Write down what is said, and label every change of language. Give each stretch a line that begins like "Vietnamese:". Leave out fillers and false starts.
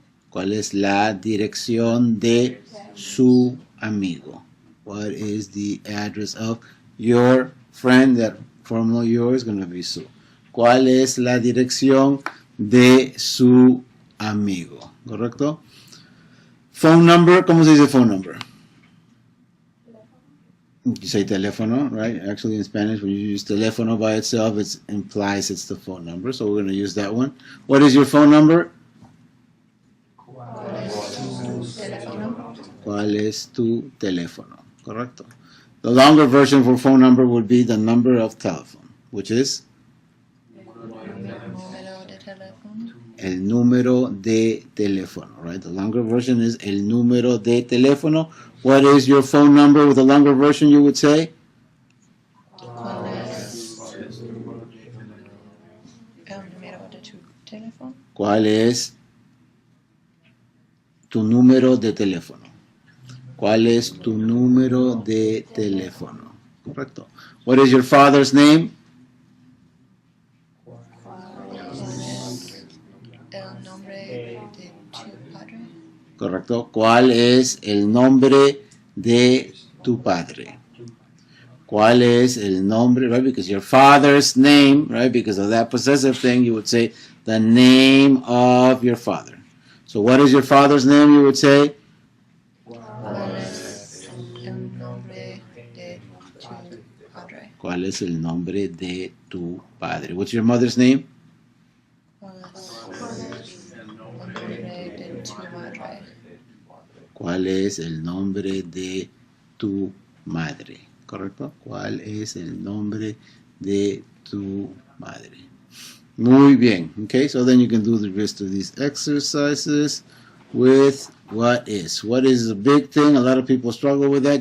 Spanish: ¿Cuál es la dirección de su amigo?
English: What is the address of your friend? That formal your is going to be su.
Spanish: ¿Cuál es la dirección de su amigo?
English: ¿Correcto? Phone number,
Spanish: ¿cómo se dice
English: phone number? You say teléfono, right? Actually, in Spanish, when you use teléfono by itself, it implies it's the phone number. So we're going to use that one. What is your phone number?
Spanish: ¿Cuál es tu teléfono? ¿Cuál es tu teléfono? Correcto.
English: The longer version for phone number would be the number of telephone, which is
Spanish: Número de teléfono. el número de teléfono,
English: right? The longer version is
Spanish: el número de teléfono.
English: What is your phone number with a longer version, you would say?
Spanish: ¿Cuál es el número de tu teléfono? ¿Cuál es tu número de teléfono? ¿Cuál es tu número de teléfono? Correcto.
English: What is your father's name?
Spanish: ¿El nombre de tu padre? Correcto. ¿Cuál es el nombre de tu padre? ¿Cuál es el nombre, right?
English: Because your father's name, right? Because of that possessive thing, you would say the name of your father. So what is your father's name, you would say?
Spanish: ¿Cuál es el nombre de tu padre? ¿Cuál es el nombre de tu padre?
English: What's your mother's name?
Spanish: ¿Cuál es el nombre de tu madre? ¿Cuál es el nombre de tu madre? ¿Correcto? ¿Cuál es el nombre de tu madre? Muy bien.
English: Okay, so then you can do the rest of these exercises with what is. What is a big thing. A lot of people struggle with that.